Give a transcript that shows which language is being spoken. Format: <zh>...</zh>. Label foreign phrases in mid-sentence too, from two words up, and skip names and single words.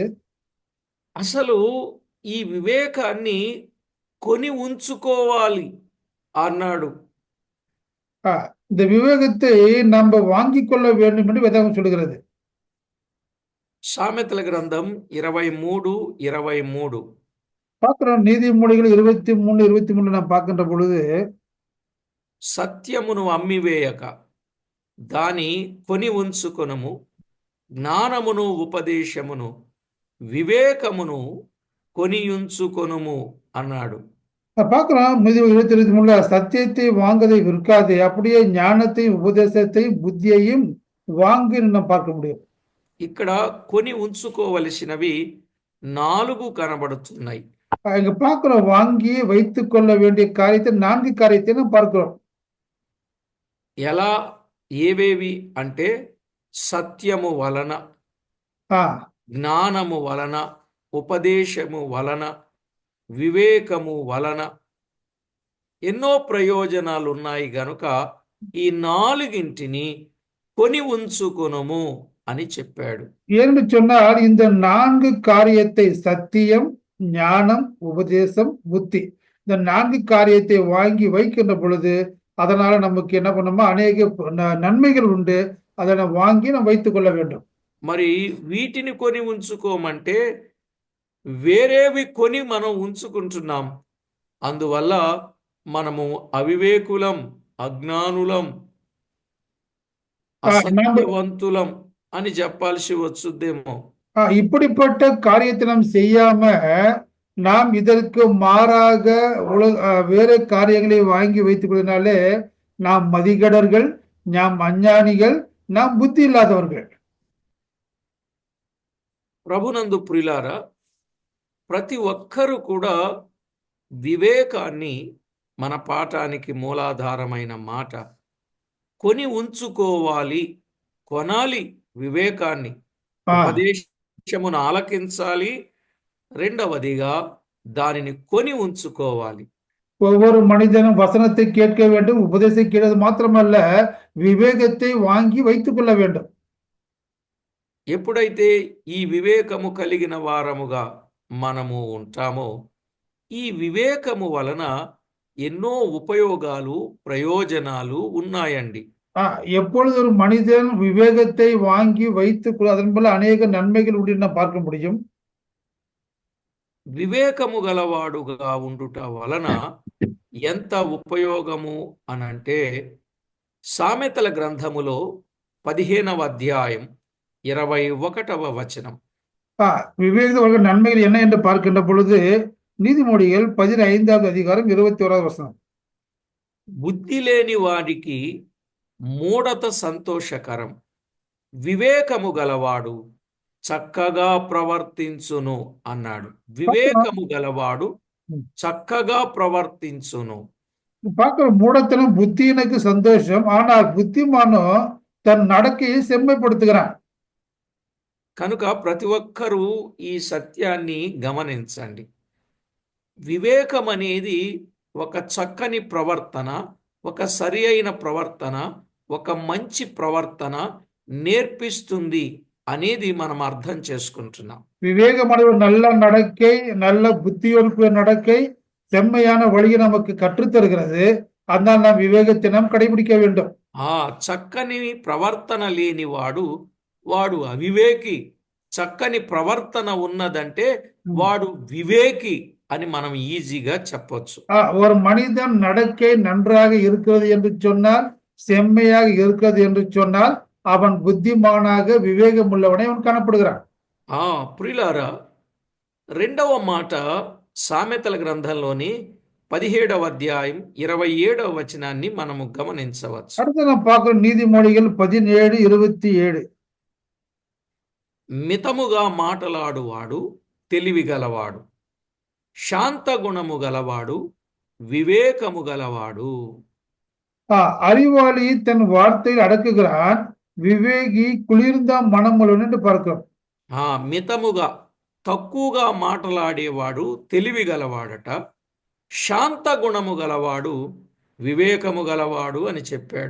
<te>అసలు ఈ వివేకాన్ని కొని ఉంచుకోవాలి అన్నాడు.</te> <ta>இந்த விவேகத்தை நம்ம வாங்கிக் கொள்ள வேண்டும் என்று வேதம் சொல்கிறது.</ta> <te>సామెతల గ్రంథం 23:23</te> <ta>பார்க்கிறோம். நீதிமொழிகள் 23:23 நாம் பார்க்கின்ற பொழுது,</ta> <te>సత్యమును అమ్మివేయక దాని కొని ఉంచుకొనుము, జ్ఞానమును ఉపదేశమును వివేకమును కొనియుంచుకొనుము అన్నాడు.</te> <ta>பார்க்கிறோம். நீதிமொழி 23 சத்தியத்தை வாங்கதை விற்காதே, அப்படியே ஞானத்தையும் உபதேசத்தையும் புத்தியையும் வாங்கி நாம் பார்க்க முடியும்.</ta> <te>ఇక్కడ కొని ఉంచుకోవలసినవి 4 కనబడుతున్నాయి.</te> <ta>இங்க பார்க்கிறோம். வாங்கி வைத்துக் கொள்ள வேண்டிய காரியத்தை 4 காரியத்தை நாம் பார்க்கிறோம்.</ta> <te>ఎలా ఏవేవి అంటే సత్యము వలన, జ్ఞానము వలన, ఉపదేశము వలన, వివేకము వలన ఎన్నో ప్రయోజనాలు ఉన్నాయి గనుక ఈ 4ని కొని ఉంచుకొనుము అని చెప్పాడు.</te> <ta>ஏன்னு சொன்னால் இந்த 4 காரியத்தை சத்தியம், ஞானம், உபதேசம், புத்தி, இந்த 4 காரியத்தை வாங்கி வைக்கின்ற பொழுது அதனால நமக்கு என்ன பண்ணணுமா, அநேக நன்மைகள் உண்டு. அதை வாங்கி நாம் வைத்துக் கொள்ள வேண்டும்.</ta> <te>మరి వీటిని కొని ఉంచుకోమంటే వేరేవి కొని మనం ఉంచుకుంటున్నాం. అందువల్ల మనము అవివేకులం, అజ్ఞానులం, అసత్యవంతులం అని చెప్పాల్సి వచ్చుద్దేమో.</te> <ta>இப்படிப்பட்ட காரியத்தை நாம் செய்யாம நாம் இதற்கு மாறாக வேற காரியங்களை வாங்கி வைத்துக் கொள்வதனாலே நாம் மதிகடர்கள், நாம் அஞ்ஞானிகள், நாம் புத்தி இல்லாதவர்கள்.</ta> <te>ప్రభునందు ప్రియులారా, ప్రతి ఒక్కరూ కూడా వివేకాన్ని, మన పాఠానికి మూలాధారమైన మాట, కొని ఉంచుకోవాలి, కొనాలి. వివేకాన్ని, ఉపదేశమును ఆలకించాలి. రెండవదిగా దానిని కొని ఉంచుకోవాలి.</te> <ta>ஒவ்வொரு மனிதனும் வசனத்தை கேட்க வேண்டும், உபதேசம் கேட்வது மாத்திரமல்ல, விவேகத்தை வாங்கி வைத்துக் கொள்ள வேண்டும்.</ta> <te>ఎప్పుడైతే ఈ వివేకము కలిగిన వారముగా మనము ఉంటామో, ఈ వివేకము వలన ఎన్నో ఉపయోగాలు, ప్రయోజనాలు ఉన్నాయండి.</te> <ta>எப்பொழுது ஒரு மனிதன் விவேகத்தை வாங்கி வைத்துக் அதன் போல அநேக நன்மைகள் உண்டு நாம் பார்க்க முடியும்.</ta> <te>వివేకము గలవాడుగా ఉండుట వలన ఎంత ఉపయోగము అనంటే, సామెతల గ్రంథములో 15వ అధ్యాయం 21వ వచనం.</te> <ta>விவேகத்தில் நன்மைகள் என்ன என்று பார்க்கின்ற பொழுது நீதிமொழிகள் 15வது அதிகாரம் 21வது வசனம்.</ta> <te>బుద్ధి లేని వాడికి మూఢత సంతోషకరం, వివేకము గలవాడు చక్కగా ప్రవర్తించును అన్నాడు. వివేకము గలవాడు చక్కగా ప్రవర్తించును.</te> <ta>பார்க்கிற மூடத்தனம் புத்தியினுக்கு சந்தோஷம், ஆனால் புத்திமானோ தன் நடக்கையை செம்மைப்படுத்துகிறான்.</ta> <te>కనుక ప్రతి ఒక్కరూ ఈ సత్యాన్ని గమనించండి. వివేకం అనేది ఒక చక్కని ప్రవర్తన, ఒక సరి అయిన ప్రవర్తన, ఒక మంచి ప్రవర్తన నేర్పిస్తుంది అనేది మనం అర్థం చేసుకుంటున్నాం.</te> <ta>விவேகமான ஒரு நல்ல நடக்கை, நல்ல புத்தியோடு நடக்கை, செம்மையான வழியை நமக்கு கற்றுத்தருகிறது. அதனால் நாம் விவேகத்தை நாம் கடைபிடிக்க வேண்டும்.</ta> <te>ఆ చక్కని ప్రవర్తన లేనివాడు వాడు అవివేకి. చక్కని ప్రవర్తన ఉన్నదంటే వాడు వివేకి అని మనం ఈజీగా చెప్పొచ్చు.</te> <ta>ஒரு மனிதன் நடக்கை நன்றாக இருக்கிறது என்று சொன்னால், செம்மையாக இருக்கிறது என்று சொன்னால், அவன் புத்திமானாக விவேகம் உள்ளவனை அவன் காணப்படுகிறான்.</ta> <te>ప్రియులారా, రెండవ మాట సామెతల గ్రంథంలోని 17వ అధ్యాయం 27వ వచనాన్ని మనము గమనించవచ్చు.</te> <ta>அடுத்து நாம் பார்க்கிறோம் நீதிமொழிகள் 17:27.</ta> <te>మితముగా మాటలాడువాడు తెలివిగలవాడు, శాంత గుణము గలవాడు వివేకము గలవాడు.</te> <ta>அறிவாளி தன் வார்த்தையில் அடக்குகிறான், వివేగి కుளிర్ந்த మనములను என்று பார்க்கிறோம்.</ta> <te>మితముగా తక్కువగా మాట్లాడేవాడు తెలివి గలవాడట, శాంత గుణము గలవాడు వివేకము గలవాడు అని చెప్పాడు.</te>